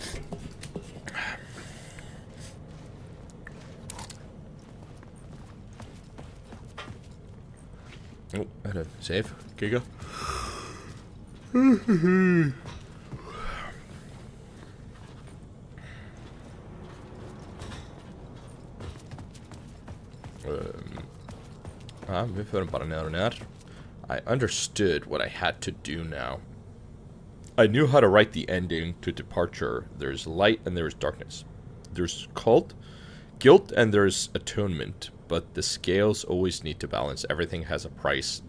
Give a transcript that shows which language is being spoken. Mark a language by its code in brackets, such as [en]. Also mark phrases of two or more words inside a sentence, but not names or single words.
[is] Nú, herru, save, kika. Við förum bara neðar og neðar. [en] I understood what I had to do now. I knew how to write the ending to Departure. There's light and there's darkness. There's cult, guilt, and there's atonement. But the scales always need to balance. Everything has a price.